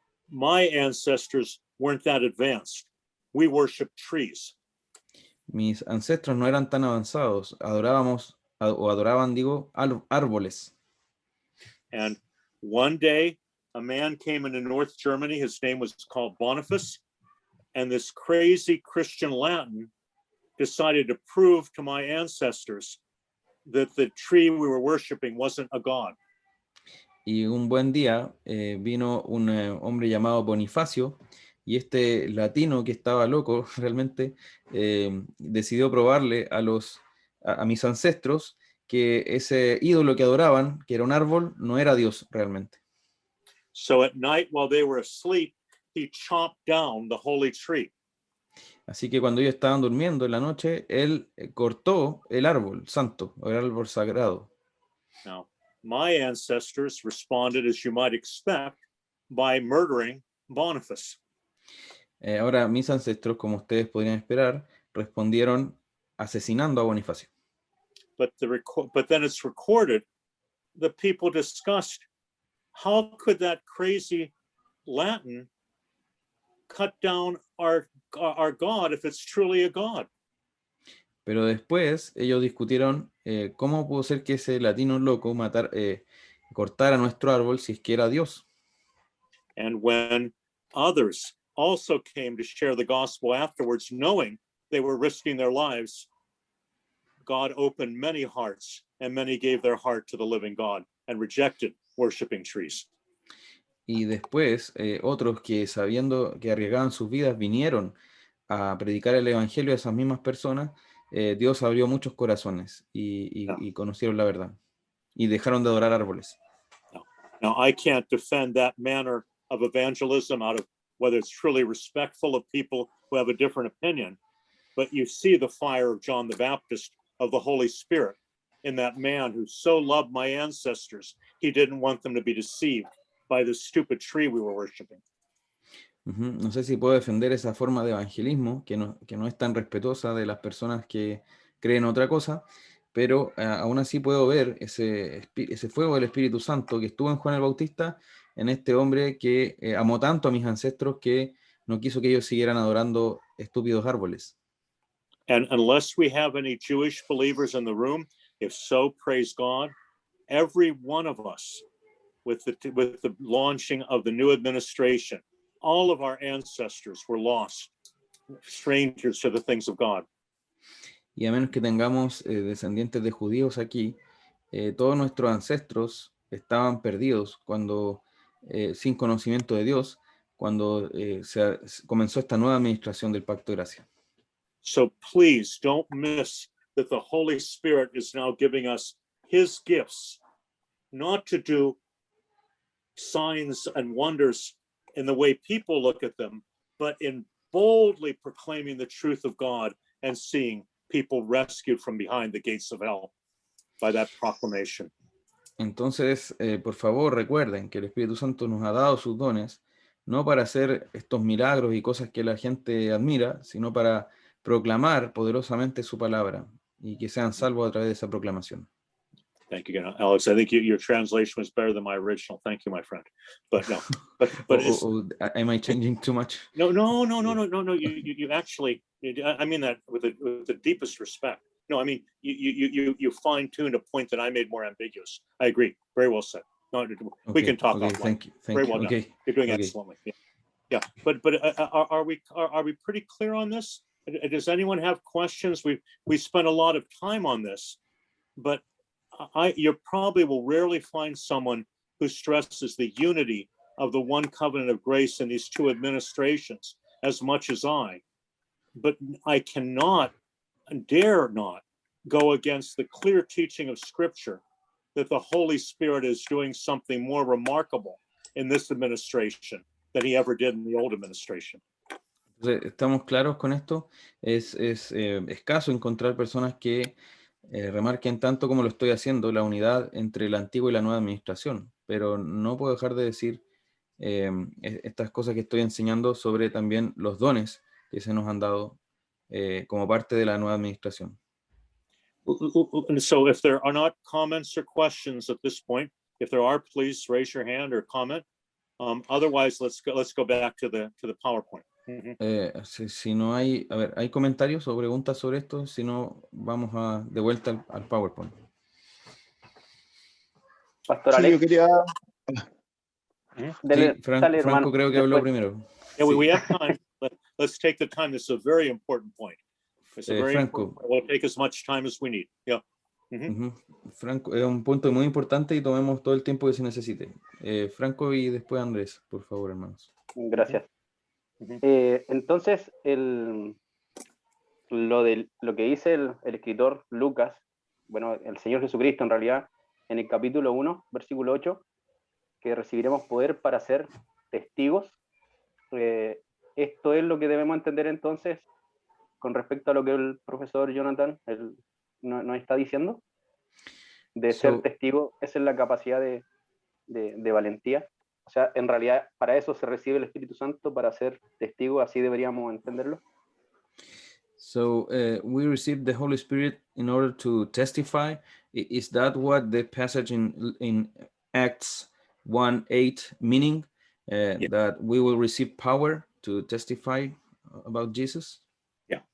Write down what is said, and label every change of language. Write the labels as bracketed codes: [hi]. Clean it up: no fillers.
[en] My ancestors weren't that advanced. We worshiped trees. [es] Mis ancestros no eran tan avanzados, adoraban, digo, árboles. [en] And one day, a man came into North Germany. His name was called Boniface. And this crazy Christian Latin decided to prove to my ancestors that the tree we were worshiping wasn't a god. [es] Y un buen día vino un hombre llamado Bonifacio, y este latino que estaba loco realmente decidió probarle a mis ancestros que ese ídolo que adoraban, que era un árbol, no era Dios realmente. [en] So at night, while they were asleep, he chopped down the holy tree. [es] Así que cuando ellos estaban durmiendo en la noche, él cortó el árbol santo, o el árbol sagrado. [en] Now, my ancestors responded, as you might expect, by murdering Boniface. [es] Ahora, mis ancestros, como ustedes podrían esperar, respondieron asesinando a Bonifacio. [en] But then it's recorded the people discussed, how could that crazy Latin cut down our God if it's truly a God? [es] Pero después ellos discutieron cómo pudo ser que ese latino loco cortara nuestro árbol si es que era Dios. [en] And when others also came to share the gospel afterwards, knowing they were risking their lives, God opened many hearts, and many gave their heart to the living God and rejected worshiping trees. [es] Y después otros que, sabiendo que arriesgaban sus vidas, vinieron a predicar el evangelio a esas mismas personas. Dios abrió muchos corazones y conocieron la verdad y dejaron de adorar árboles. [en] Now, I can't defend that manner of evangelism out of whether it's truly respectful of people who have a different opinion, but you see the fire of John the Baptist, of the Holy Spirit, in that man who so loved my ancestors, he didn't want them to be deceived by the stupid tree we were worshiping. [es] No sé si puedo defender esa forma de evangelismo que no es tan respetuosa de las personas que creen otra cosa, pero aún así puedo ver ese fuego del Espíritu Santo que estuvo en Juan el Bautista, en este hombre que amó tanto a mis ancestros que no quiso que ellos siguieran adorando estúpidos árboles. [en] And unless we have any Jewish believers in the room, if so, praise God, every one of us with the launching of the new administration, all of our ancestors were lost, strangers to the things of God. [es] Y a menos que tengamos descendientes de judíos aquí, todos nuestros ancestros estaban perdidos cuando, sin conocimiento de Dios, cuando comenzó esta nueva administración del Pacto de Gracia. [en] So please don't miss that the Holy Spirit is now giving us his gifts, not to do signs and wonders in the way people look at them, but in boldly proclaiming the truth of God and seeing people rescued from behind the gates of hell by that proclamation. [es] Entonces, por favor, recuerden que el Espíritu Santo nos ha dado sus dones, no para hacer estos milagros y cosas que la gente admira, sino para proclamar poderosamente su palabra y que sean salvos a través de esa proclamación. [en] Thank you again, Alex. I think your translation was better than my original. Thank you, my friend. But no, but it's, Am I changing too much? no. You actually, I mean that with the deepest respect. No, I mean you fine-tuned a point that I made more ambiguous. I agree. Very well said. No, we can talk offline. Thank you. Very well done. Okay. You're doing Okay. excellently. Yeah. But are we pretty clear on this? Does anyone have questions? We spent a lot of time on this, but you probably will rarely find someone who stresses the unity of the one covenant of grace in these two administrations as much as I. But I cannot and dare not go against the clear teaching of Scripture that the Holy Spirit is doing something more remarkable in this administration than he ever did in the old administration. [es] Entonces, ¿estamos claros con esto? Es escaso encontrar personas que remarquen tanto como lo estoy haciendo la unidad entre la antigua y la nueva administración, pero no puedo dejar de decir estas cosas que estoy enseñando sobre también los dones que se nos han dado como parte de la nueva administración. [en] So if there are not comments or questions at this point, if there are, please raise your hand or comment. Otherwise, let's go back to the PowerPoint. [es] Si no hay, a ver, ¿hay comentarios o preguntas sobre esto? Si no, vamos de vuelta al PowerPoint. Pastor Sí, Alex, yo quería, Sí, Franco creo que habló primero. [en] Yeah, [es] Sí. [en] we have time. Let's take the time. This is a very important point. It's a very Franco. important point. We'll take as much time as we need. Yeah. Ujú. [es] Franco, es un punto muy importante y tomemos todo el tiempo que se necesite. Franco y después Andrés, por favor, hermanos. gracias. Ujú. Entonces, lo que dice el escritor Lucas, bueno, el Señor Jesucristo en realidad, en el capítulo 1, versículo 8, que recibiremos poder para ser testigos. Esto es lo que debemos entender entonces con respecto a lo que el profesor Jonathan nos está diciendo, de ser testigo. Esa es la capacidad de valentía. O sea, en realidad, para eso se recibe el Espíritu Santo, para ser testigo, así deberíamos entenderlo. [en] So we received the Holy Spirit in order to testify. Is that what the passage in Acts 1:8 meaning? Yeah. That we will receive power to testify about Jesus? Yeah.